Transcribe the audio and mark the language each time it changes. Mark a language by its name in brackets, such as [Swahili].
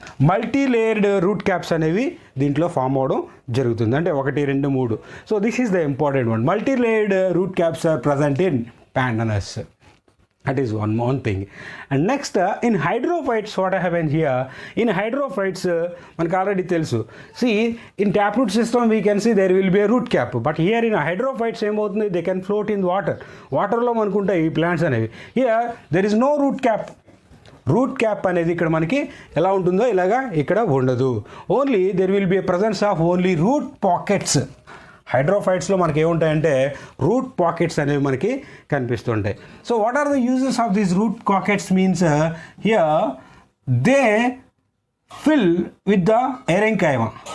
[Telugu] మల్టీలేయర్డ్ route caps అనేవి దీంట్లో form అవడం జరుగుతుంది. అంటే 1 2 3. [English] So this is the important one. Multilayered root caps are present in pandanus. That is one thing. And next in hydrophytes, what happens here, in hydrophytes [Telugu] మనకు already తెలుసు. [English] See in taproot system we can see there will be a root cap, but here in hydrophytes [Telugu] ఏమవుతుంది, [English] they can float in water. [Telugu] వాటర్లో మనకుంటాయి ఈ plants అనేవి. [English] Here there is no root cap. [Telugu] Route cap అనేది ఇక్కడ మనకి ఎలా ఉంటుందో ఇలాగా ఇక్కడ ఉండదు. [English] Only there will be a presence of only root pockets. [Telugu] హైడ్రోఫైట్స్లో మనకి ఏముంటాయంటే రూట్ పాకెట్స్ అనేవి మనకి కనిపిస్తుంటాయి. [English] So what are the uses of these root pockets means here they fill with the aerenchyma.